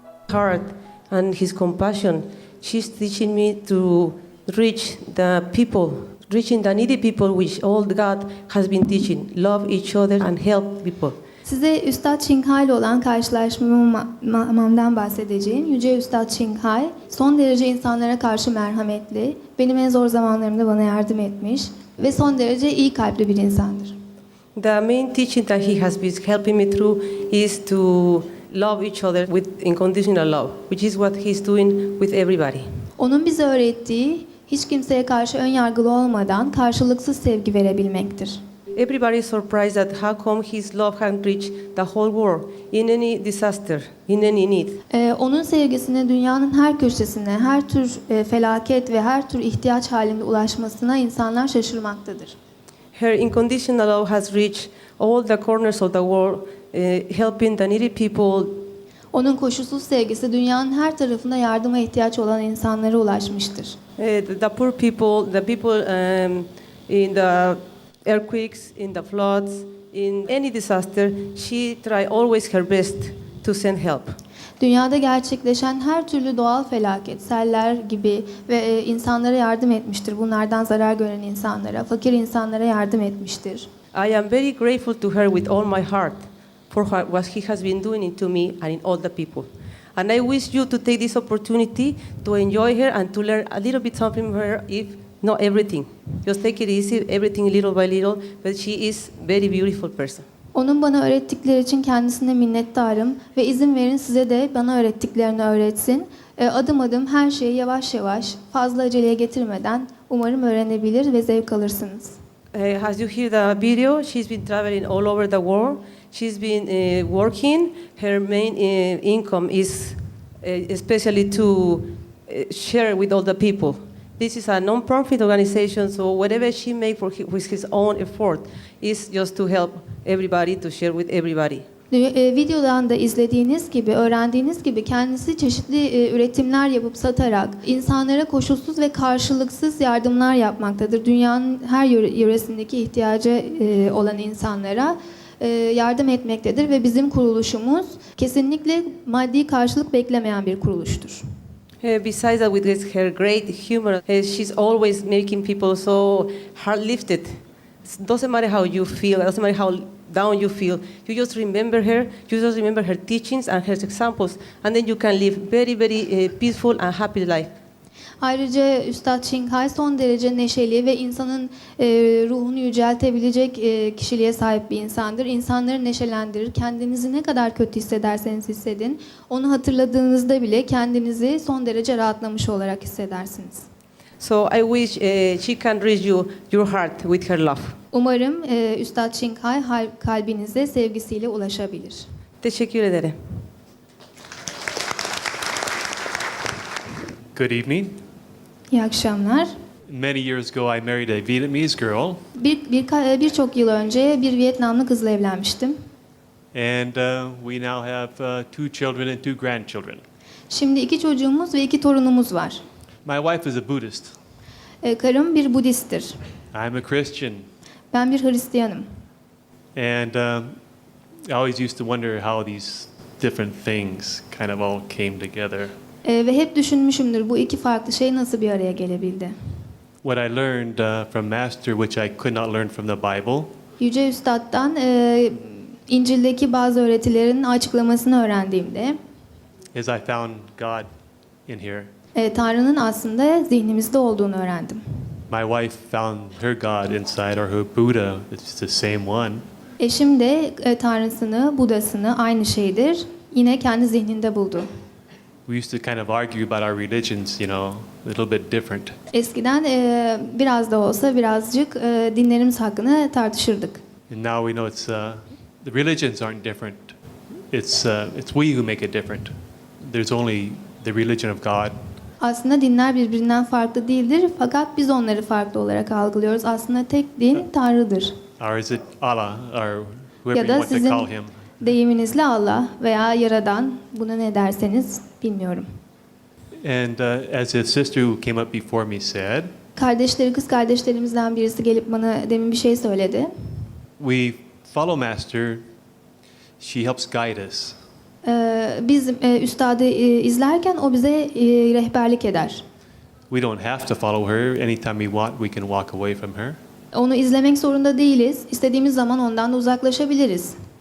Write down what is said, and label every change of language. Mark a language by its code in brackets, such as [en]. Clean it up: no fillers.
[en] heart and his compassion, she's teaching me to reach the people, reaching the needy people, which all God has been teaching. Love each other and help people. [tr] Size Üstad Çinghai ile olan karşılaşmamdan bahsedeceğim. Yüce Üstad Çinghai son derece insanlara karşı merhametli, benim en zor zamanlarımda bana yardım etmiş ve son derece iyi kalpli bir insandır. [en] The main teaching that he has been helping me through is to love each other with unconditional love, which is what he's doing with everybody. [tr] Onun bize öğrettiği hiç kimseye karşı ön yargılı olmadan karşılıksız sevgi verebilmektir. [en] Everybody is surprised at how come his love can reach the whole world in any disaster, in any need. [tr] Onun sevgisine dünyanın her köşesine, her tür felaket ve her tür ihtiyaç halinde ulaşmasına insanlar şaşırmaktadır. [en] Her unconditional love has reached all the corners of the world, helping the needy people. [tr] Onun koşulsuz sevgisi dünyanın her tarafında yardıma ihtiyaç olan insanlara ulaşmıştır. [en] The poor people, the people in the earthquakes, in the floods, in any disaster, she try always her best to send help. [tr] Dünyada gerçekleşen her türlü doğal felaket, seller gibi ve insanlara yardım etmiştir. Bunlardan zarar gören insanlara, fakir insanlara yardım etmiştir. [en] I am very grateful to her with all my heart for what he has been doing to me and in all the people. And I wish you to take this opportunity to enjoy her and to learn a little bit something from her, if not everything. Just take it easy, everything little by little, but she is very beautiful person. [tr] Onun bana öğrettikleri için kendisine minnettarım ve izin verin size de bana öğrettiklerini öğretsin. Adım adım her şeyi yavaş yavaş, fazla aceleye getirmeden umarım öğrenebilir ve zevk alırsınız. [en] As you hear the video, she's been traveling all over the world. She's been working. Her main income is especially to share with all the people. This is a non-profit organization, so whatever she makes with his own effort is just to help everybody, to share with everybody. [tr] Videodan da izlediğiniz gibi, öğrendiğiniz gibi kendisi çeşitli üretimler yapıp satarak insanlara koşulsuz ve karşılıksız yardımlar yapmaktadır. Dünyanın her yöresindeki ihtiyacı olan insanlara yardım etmektedir ve bizim kuruluşumuz kesinlikle maddi karşılık beklemeyen bir kuruluştur. [en] Besides that, with her great humor, she's always making people so heart-lifted. Doesn't matter how you feel, doesn't matter how down you feel, you just remember her, you just remember her teachings and her examples, and then you can live very, very peaceful and happy life. [tr] Ayrıca Üstad Çinghai son derece neşeli ve insanın ruhunu yüceltebilecek kişiliğe sahip bir insandır. İnsanları neşelendirir. Kendinizi ne kadar kötü hissederseniz hissedin, onu hatırladığınızda bile kendinizi son derece rahatlamış olarak hissedersiniz. [en] So I wish she can reach your heart with her love. [tr] Umarım Üstad Çinghai kalbinize sevgisiyle ulaşabilir. Teşekkür ederim. [en] Good evening. [tr] İyi akşamlar. [en] Many years ago, I married a Vietnamese girl, [tr] Birçok yıl önce bir Vietnamlı kızla evlenmiştim. [en] and we now have 2 children and 2 grandchildren. [tr] Şimdi 2 çocuğumuz ve 2 torunumuz var. [en] My wife is a Buddhist. [tr] Karım bir Budisttir. [en] I'm a Christian. [tr] Ben bir Hristiyanım. [en] And I always used to wonder how these different things kind of all came together. [tr] Ve hep düşünmüşümdür bu iki farklı şey nasıl bir araya gelebildi. [en] What I learned from Master, which I could not learn from the Bible, [tr] Yüce Üstad'dan İncil'deki bazı öğretilerin açıklamasını öğrendiğimde [en] is I found God in here. [tr] Tanrı'nın aslında zihnimizde olduğunu öğrendim. [en] My wife found her God inside, or her Buddha. It's the same one. [tr] Eşim de Tanrısını, Budasını aynı şeydir. Yine kendi zihninde buldu. [en] We used to kind of argue about our religions, you know, a little bit different. [tr] Eskiden biraz da olsa birazcık dinlerimiz hakkında tartışırdık. [en] And now we know it's the religions aren't different. It's we who make it different. There's only the religion of God. [tr] Aslında dinler birbirinden farklı değildir fakat biz onları farklı olarak algılıyoruz. Aslında tek din Tanrı'dır. [en] Or is it Allah, or whoever [tr] Ya [en] you [tr] da [en] want to [tr] sizin [en] call him? [tr] deyiminizle Allah veya Yaradan, buna ne derseniz bilmiyorum. [en] And as a sister who came up before me said, [tr] Kız kardeşlerimizden birisi gelip bana demin bir şey söyledi. [en] we follow Master. She helps guide us. [tr] Biz üstadı izlerken o bize rehberlik eder. [en] We don't have to follow her. Anytime we want, we can walk away from her. [tr] Onu izlemek zorunda değiliz. İstediğimiz zaman ondan da uzaklaşabiliriz.